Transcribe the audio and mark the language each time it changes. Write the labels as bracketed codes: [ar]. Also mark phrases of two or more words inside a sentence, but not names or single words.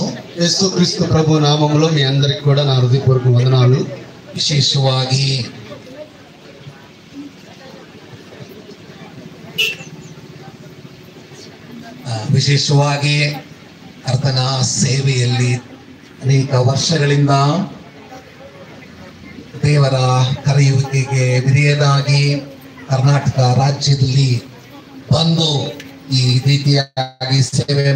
[te] యేసు క్రీస్తు ప్రభు నామములో మీ అందరికి కూడా నా హృదయపూర్వక వందనాలు. [kn] ವಿಶೇಷವಾಗಿ ಕರ್ತನ ಸೇವೆಯಲ್ಲಿ ಅನೇಕ ವರ್ಷಗಳಿಂದ ದೇವರ ಕರೆಯುವಿಕೆಗೆ ವಿಧೇಯನಾಗಿ ಕರ್ನಾಟಕ ರಾಜ್ಯದಲ್ಲಿ ಬಂದು ಈ ರೀತಿಯಾಗಿ ಸೇವೆ